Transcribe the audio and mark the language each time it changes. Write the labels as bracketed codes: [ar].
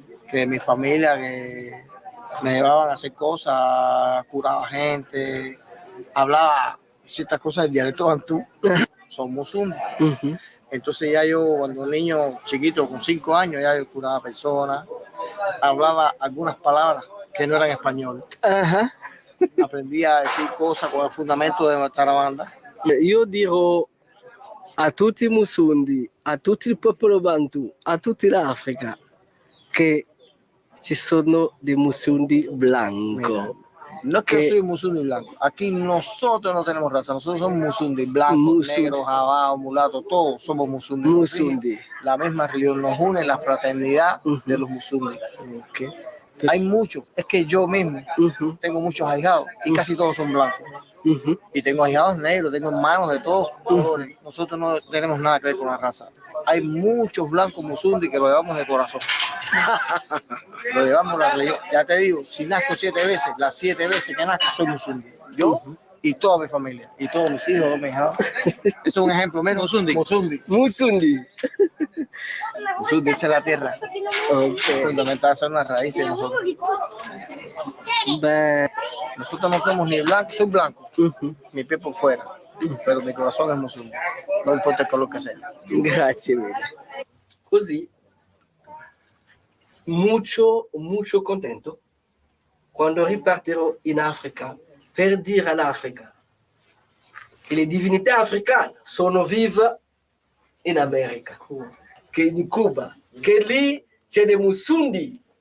[es] Que mi familia, que me llevaban a hacer cosas, curaba gente, hablaba ciertas cosas del dialecto bantú, son musundi. Entonces ya yo, cuando un niño chiquito, con 5 años, ya yo curaba personas, hablaba algunas palabras que no eran español. Aprendí a decir cosas con el fundamento de nuestra banda. [it] Io dirò a tutti i Musundi, a tutto il popolo Bantu, a tutta l'Africa, che ci sono dei Musundi blanco. [es] No es que yo soy musundi blanco. Aquí nosotros no tenemos raza. Nosotros somos musundi blancos, negros, jabados, mulatos, todos somos musundi. Musundi. La misma religión nos une, la fraternidad de los musundi. Hay muchos. Es que yo mismo tengo muchos ahijados y casi todos son blancos. Y tengo ahijados negros, tengo hermanos de todos colores. Nosotros no tenemos nada que ver con la raza. Hay muchos blancos musundi que lo llevamos de corazón. Lo llevamos la religión. Ya te digo, si nazco 7 veces, las 7 veces que nazco soy musundi. Yo y toda mi familia, y todos mis hijos, mis hijas. Eso es un ejemplo menos. Musundi. Musundi. Musundi es la tierra. Fundamental son las raíces de nosotros. Nosotros no somos ni blancos, soy blanco, mi piel por fuera, pero mi corazón es musundi. No importa el color que sea. [it] Grazie mille. Così, molto contento quando ripartirò in Africa per dire all'Africa che le divinità africane sono vive in America, che in Cuba, che lì c'è dei Musundi